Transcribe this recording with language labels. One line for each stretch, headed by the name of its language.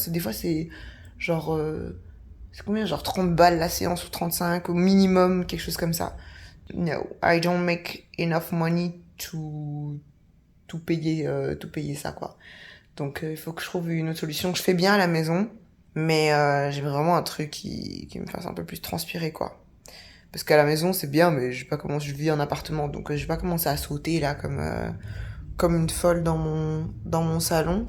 French: Des fois, c'est genre, c'est combien? Genre 30 balles la séance ou 35 au minimum, quelque chose comme ça.
English: No, I don't make enough money to
French: payer ça, quoi. Donc, il faut que je trouve une autre solution. Je fais bien à la maison. Mais j'ai vraiment un truc qui me fasse un peu plus transpirer, quoi. Parce qu'à la maison, c'est bien, mais je vis en appartement, donc je vais pas commencer à sauter, là, comme une folle dans mon salon.